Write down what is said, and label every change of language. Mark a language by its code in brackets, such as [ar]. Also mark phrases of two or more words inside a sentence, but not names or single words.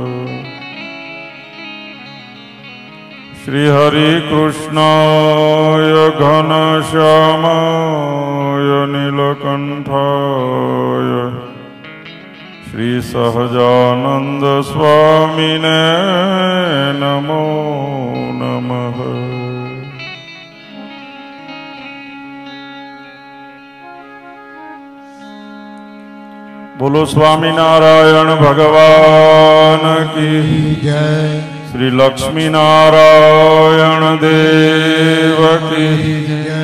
[sa] श्री हरि कृष्णाय घनश्यामाय नीलकंठाय श्री सहजानंद स्वामिने नमो नमः। [hi] बोलो स्वामीनारायण भगवान की जय। श्री लक्ष्मी नारायण देव की जय।